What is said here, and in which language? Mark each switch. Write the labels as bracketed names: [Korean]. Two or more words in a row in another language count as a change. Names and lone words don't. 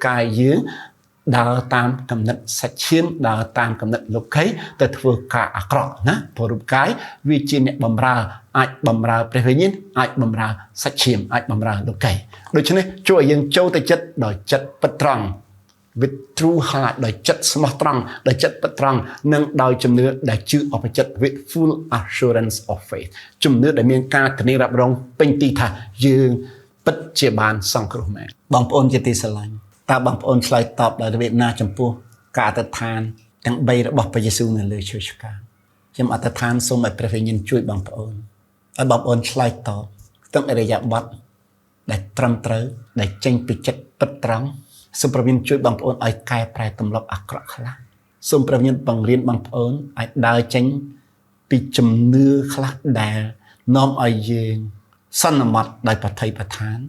[Khmer] កាយយើងដើរតាមកំណត់សាច់ឈាមដើរតាមកំណត់លោកីទៅធ្វើការអាក្រក់ណាព្រោះរូបកាយវាជា អ្នកបម្រើអាចបម្រើព្រះវិញ្ញាណអាចបម្រើសាច់ឈាមអាចបម្រើលោកីដូច្នេះជួយឲ្យយើងចូលទៅចិត្តដោយចិត្តពិតត្រង់ [English] with true heart [Khmer] ដោយចិត្តស្មោះត្រង់ដោយចិត្តពិតត្រង់និងដោយជំនឿដែលជឿអបចិត្ត [English] with full assurance of faith [Khmer] ជំនឿដែលមានការធានារ៉ាប់រងពេញទីថាយើងពិតជាបានសង្គ្រោះមែនបងប្អូនជាទីស្រឡាញ់តើបងប្អូនឆ្លើយតបដោយរបៀប ណាចំពោះការអធិដ្ឋានទាំង3របស់ព្រះយេស៊ូវនៅលើឈើឆ្កាងខ្ញុំអធិដ្ឋានសូមឲ្យព្រះវិញ្ញាណជួយបងប្អូនឲ្យបងប្អូនឆ្លើយតបក្នុងអរិយាប័ត្រដែលត្រឹមត្រូវដែលចេញពីចិត្តពិតត្រង់សូមព្រះវិញ្ញាណជួយបងប្អូនឲ្យកែប្រែទម្លាប់អាក្រក់ខ្លះសូមព្រះវិញ្ញាណបង្រៀនបងប្អូនឲ្យដើរចេញពីជំនឿខ្លះដែលនាំឲ្យយើងសន្មត់ដោយបឋិបឋាន